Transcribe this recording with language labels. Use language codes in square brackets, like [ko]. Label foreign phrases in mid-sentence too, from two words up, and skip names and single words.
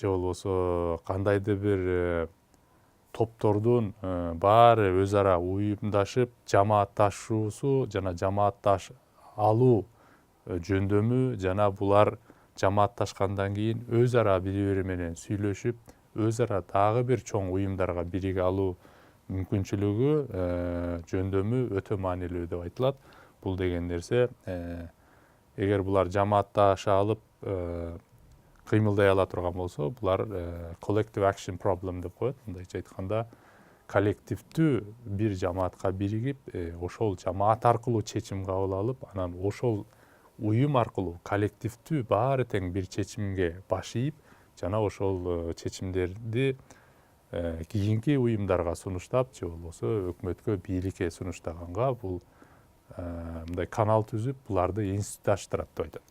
[ky] болбосо кандайдыр бир топтордун баары өз ара уюмдашып жамаатташуусу жана жамаатташ алуу жөндөмү жана булар жамаатташкандан кийин өз ара бири-бири менен сүйлөшүп, өз ара дагы бир чоң уюмдарга бириге алуу мүмкүнчүлүгү жөндөмү өтө маанилүү деп айтылат. Бул деген нерсе эгер булар жамаатташа алып кыймылдай ала турган болсо, булар [en] collective action problem [ky] деп коет. Мындайча айтканда, коллективдүү бир жамаатка биригип, ошол жамаат аркылуу чечим кабыл алып, анан ошол уюм аркылуу коллективдүү баары тең бир чечимге баш ийип, жана ошол чечимдерди кийинки уюмдарга сунуштап, же болбосо өкмөткө, бийликке сунуштаганга бул мындай канал түзүп, буларды институтташтырат деп айтат.